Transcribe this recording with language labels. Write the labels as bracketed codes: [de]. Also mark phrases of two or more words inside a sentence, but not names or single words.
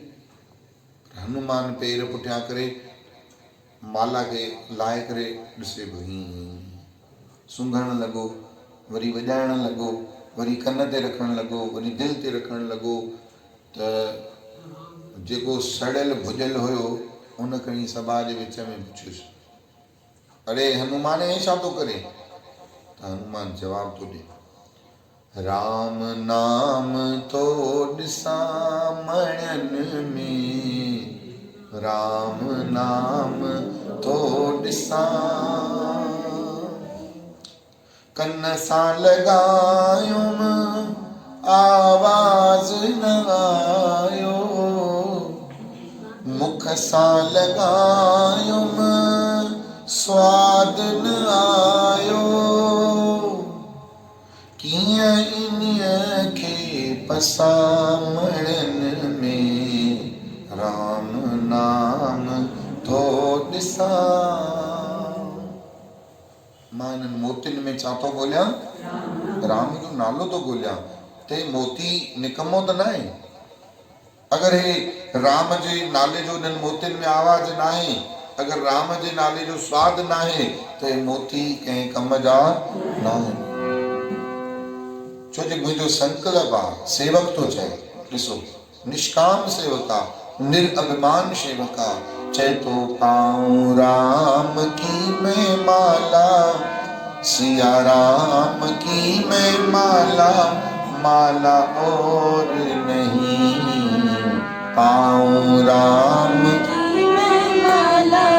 [sd] हनुमान पेर पुठियां करे माला खे लाहे करे ॾिसे पियो, हीअं सुंघण लॻो, वरी वॼाइण लॻो, वरी कन ते रखण लॻो, वरी दिलि ते रखण लॻो। त जेको सड़ियल भुॼल हुयो उन खणी सभा जे विच में पुछियुसि, अरे हनुमान हे छा थो करे? त हनुमान जवाब थो ॾे, राम नाम तो ॾिसां मणनि में, राम नाम तो ॾिसां, कन सां लॻायुमि आवाज़ न आयो, मुख सां लॻायुमि स्वाद न आयो, कीअं इन्हीअ खे पसामणनि में राम नाम थो ॾिसां। मां हिननि मोतियुनि में छा थो ॻोल्हियां? राम जो नालो थो ॻोल्हियां। ते मोती निकमो त न आहे। अगरि हे राम जे नाले जो हिननि मोतियुनि में आवाज़ न आहे, अगरि राम जे नाले जो स्वाद न आहे, त हे मोती कंहिं कम जा न आहिनि। छो जो मुंहिंजो संकल्प आहे, सेवक थो चए, ॾिसो निष्काम सेवक आहे, निरअभिमान सेवक आहे। चए तो [hi] पाऊं राम की मैं माला, सिया राम की मैं माला, माला और नहीं, पाऊं राम की मैं माला,